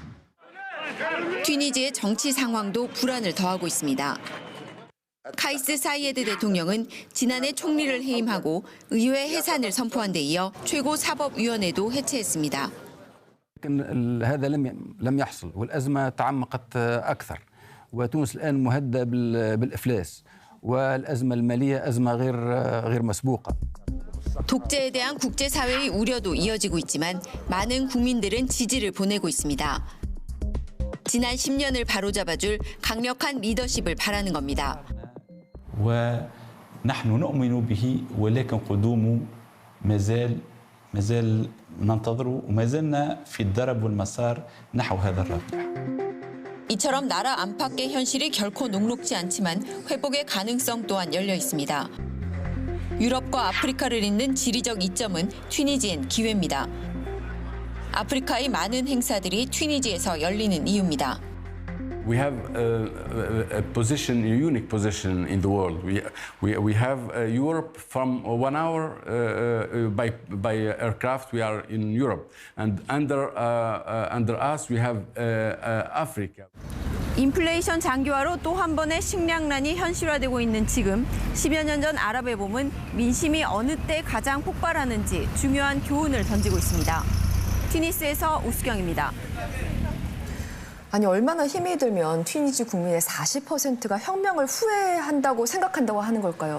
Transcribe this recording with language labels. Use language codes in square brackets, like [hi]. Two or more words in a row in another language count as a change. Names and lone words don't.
[ko] 튀니지의 정치 상황도 불안을 더하고 있습니다. 카이스 사이에드 대통령은 지난해 총리를 해임하고 의회 해산을 선포한 데 이어 최고사법위원회도 해체했습니다. [ar] لكن هذا لم يحصل والأزمة تعمقت أكثر وتونس الآن مهددة بالإفلاس والأزمة المالية أزمة غير مسبوقة. [ko] 독재에 대한 국제사회의 우려도 이어지고 있지만 많은 국민들은 지지를 보내고 있습니다. 지난 10년을 바로잡아줄 강력한 리더십을 바라는 겁니다. [ar] ونحن نؤمن به ولكن قدومه مازال ننتظره وما زلنا في الدرب والمسار نحو هذا الرابح. [ko] 이처럼 나라 안팎의 현실이 결코 녹록지 않지만 회복의 가능성 또한 열려 있습니다. 유럽과 아프리카를 잇는 지리적 이점은 튀니지엔 기회입니다. 아프리카의 많은 행사들이 튀니지에서 열리는 이유입니다. [en] We have a position, a unique position in the world. We have Europe from 1 hour by aircraft. We are in Europe, and under us we have Africa. [ko] 인플레이션 장기화로 또 한 번의 식량난이 현실화되고 있는 지금 10여 년 전 아랍의 봄은 민심이 어느 때 가장 폭발하는지 중요한 교훈을 던지고 있습니다. 튀니스에서 오수경입니다. 아니 얼마나 힘이 들면 튀니지 국민의 40%가 혁명을 후회한다고 생각한다고 하는 걸까요?